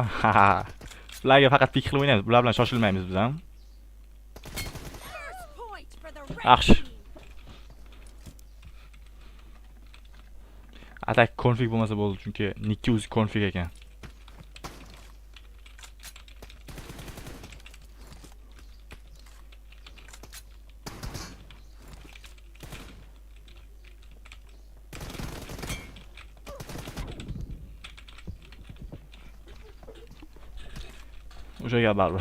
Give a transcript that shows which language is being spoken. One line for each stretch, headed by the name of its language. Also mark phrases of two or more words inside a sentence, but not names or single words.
Uzbek: Bularga faqat pik qilib o'ynaymiz. Bular bilan shoshilmaymiz biz ham.
English: First point for the red
Uzbek: Yaxshi.
English: team.
Uzbek: Atak config bo'lmasa bo'ldi, chunki Nickki o'zi config ekan. O'sha gap baribir.